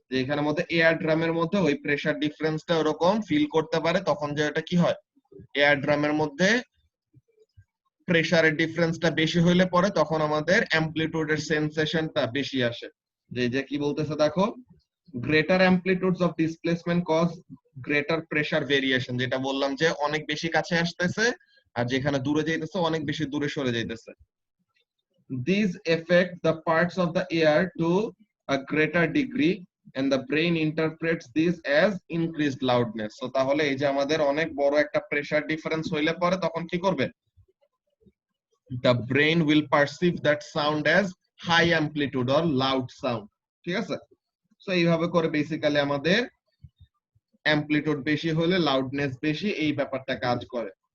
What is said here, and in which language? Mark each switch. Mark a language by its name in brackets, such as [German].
[Bangla] যে এখানের মধ্যে এয়ার ড্রামের মধ্যে ওই প্রেসার ডিফারেন্সটা ওরকম ফিল করতে পারে, তখন যে এটা কি হয়, এয়ার ড্রামের মধ্যে প্রেসারের ডিফারেন্সটা বেশি হইলে পরে তখন আমাদের অ্যামপ্লিটিউডের সেন্সেশনটা বেশি আসে। যে কি বলতেছে দেখো, [English] greater amplitudes of displacement cause greater pressure variation, [Bangla] যেটা বললাম যে অনেক বেশি কাছে আসতেছে আর যেখানে দূরে যাইতেছে অনেক বেশি দূরে সরে যাইতেছে। [English] These affect the parts of the air to a greater degree and the brain interprets this as increased loudness. [Bangla] So তাহলে এই যে আমাদের অনেক বড় একটা প্রেসার ডিফারেন্স হইলে পরে তখন কি করবে, [English] the brain will perceive that sound as high amplitude or loud sound. [Bangla] ঠিক আছে, সো এইভাবে করে বেসিক্যালি আমাদের অ্যামপ্লিটিউড বেশি হলে লাউডনেস বেশি, এই ব্যাপারটা কাজ করে।